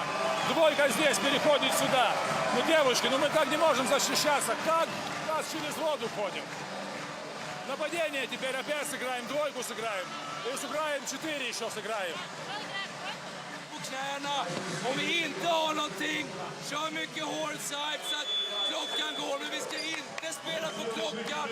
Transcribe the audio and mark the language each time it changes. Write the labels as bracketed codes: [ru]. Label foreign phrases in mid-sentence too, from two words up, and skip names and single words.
[ru] Двойка здесь переходит сюда. Ну, девушки, ну мы так не можем защищаться. Как нас через воду ходим? Нападение теперь опять сыграем, двойку сыграем. И сыграем 4 еще сыграем. [sv] På knäna. Om vi inte har någonting, kör mycket hårdside så att klockan går. Men vi ska inte spela på klockan.